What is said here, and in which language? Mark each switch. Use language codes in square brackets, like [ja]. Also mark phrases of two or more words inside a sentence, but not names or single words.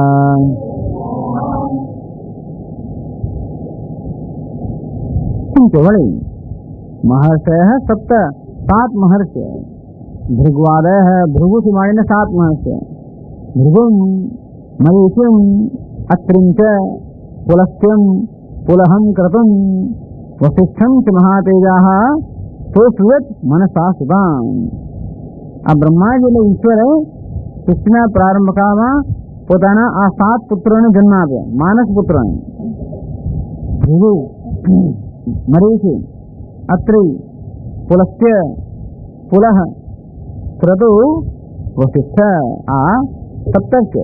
[sa] वळि महर्षयः सप्त सात महर्षय भृग्वादयः भृगु से माने 7 महर्षय भृगुं मरीचिं अत्रिं च पुलस्त्यं पुलहं क्रतुं वसिष्ठं च महातेजाः सोऽसुयत् मनसा सुताम्। [gu] આ બ્રહ્માજી એટલે ઈશ્વરે સૃષ્ટિના પ્રારંભકાળમાં પોતાના આ 7 પુત્રોને જન્મ આપ્યો, માનસ પુત્રોને ભૃગુ, મરીચી, અત્રિ, પુલસ્ત્ય, પુલહ, ક્રતુ, વસિષ્ઠ આ સપ્તક છે.